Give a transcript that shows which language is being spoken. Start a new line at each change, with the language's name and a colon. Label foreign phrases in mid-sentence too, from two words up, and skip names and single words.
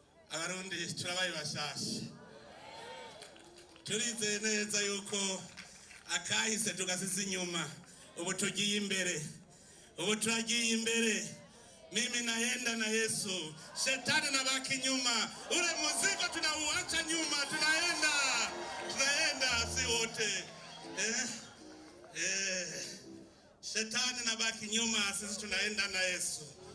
Rundi: abarundi turabaye bashasha turize neza yuko akahise tugasize inyuma ubu tugiye imbere
Swahili: mimi naenda na Yesu shetani nabaki nyuma ule mzigo tunauacha nyuma tunaenda si wote shetani nabaki nyuma sisi tunaenda na Yesu.